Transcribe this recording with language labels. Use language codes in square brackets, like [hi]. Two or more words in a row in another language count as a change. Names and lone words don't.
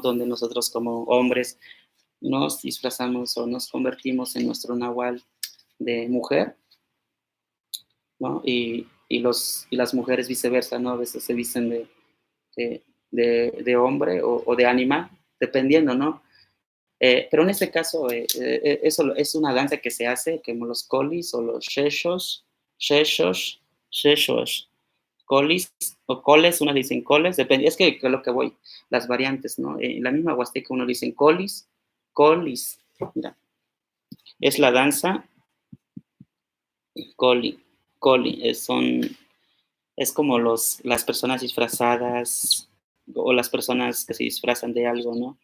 [es] Donde nosotros como hombres nos disfrazamos o nos convertimos en nuestro nahual de mujer, ¿no? Y las mujeres viceversa, ¿no? A veces se visten de, de hombre o de animal, dependiendo, ¿no? Pero en este caso, eso es una danza que se hace como los colis o los sheshos, colis o coles, unos dicen coles, depende, es que lo que voy, las variantes, ¿no? En la misma Huasteca uno dicen colis, mira, es la danza coli, es como las personas disfrazadas o las personas que se disfrazan de algo, ¿no?